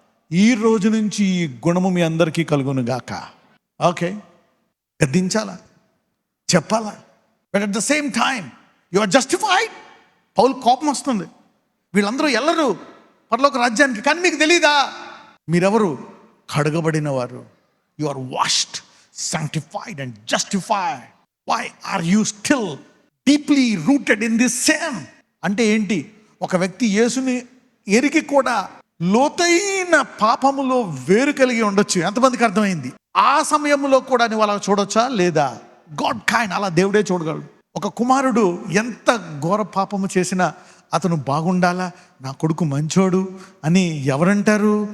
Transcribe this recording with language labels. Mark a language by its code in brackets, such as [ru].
[te] ఈ రోజు నుంచి ఈ గుణము మీ అందరికీ కలుగును గాక. ఓకే, గద్దించాలా, చెప్పాలా, [en] But at the same time you are justified. [te] పౌలు కోపం వస్తుంది, వీళ్ళందరూ ఎల్లరు పరలోక రాజ్యానికి, కానీ మీకు తెలీదా మీరెవరు? కడగబడిన వారు. [en] You are washed, sanctified and justified. Why are you still deeply rooted in this sin? [te] అంటే ఏంటి? ఒక వ్యక్తి యేసుని ఎరిగి కూడా లోతైన పాపములో వేరు కలిగి ఉండొచ్చు. ఎంతమందికి అర్థమైంది? ఆ సమయంలో కూడా నువ్వు అలా చూడొచ్చా లేదా? గాడ్ కైండ్, అలా దేవుడే చూడగలడు. ఒక కుమారుడు ఎంత ఘోర పాపము చేసినా అతను బాగుండాలా, నా కొడుకు మంచోడు అని ఎవరంటారు?